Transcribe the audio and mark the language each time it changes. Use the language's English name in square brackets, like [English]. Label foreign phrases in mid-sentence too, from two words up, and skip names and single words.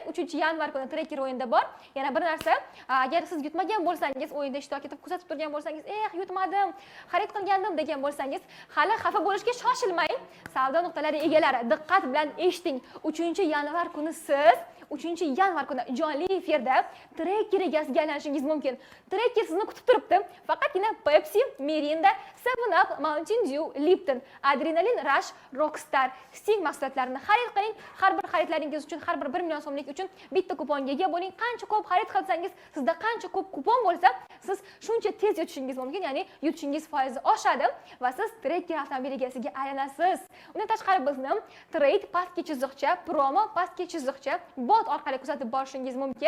[Uzbek] 3-yanvar kuni trekker o'yinda bor. Yana bir narsa, agar siz yutmagan bo'lsangiz, o'yinda ishtirok etib kuzatib turgan bo'lsangiz, yutmadim, xarid qilgandim degan bo'lsangiz, hali xafa bo'lishga shoshilmang. Savdo nuqtalari egalari, diqqat bilan eshiting. 3-yanvar kuni siz 3-yanvar kuni jonli efirda trekker egasiga aylanishingiz mumkin. Trekker sizni kutib turibdi. Faqatgina Pepsi, Mirinda, 7up, Mountain Dew, Lipton, Adrenaline Rush, Rockstar, Sting mahsulotlarini xarid qiling. Har bir xaridlaringiz uchun, har bir 1 million so'mlik uchun bitta kuponga ega bo'ling. Qancha ko'p xarid qilsangiz, sizda qancha ko'p kupon bo'lsa, siz shuncha tez yutishingiz mumkin, ya'ni yutishingiz foizi oshadi va siz trekker avtomobil egasiga aylanasiz. Undan tashqari bizni trade pastki chiziqcha, promo pastki chiziqcha bot orqali kuzatib borishingiz mumkin.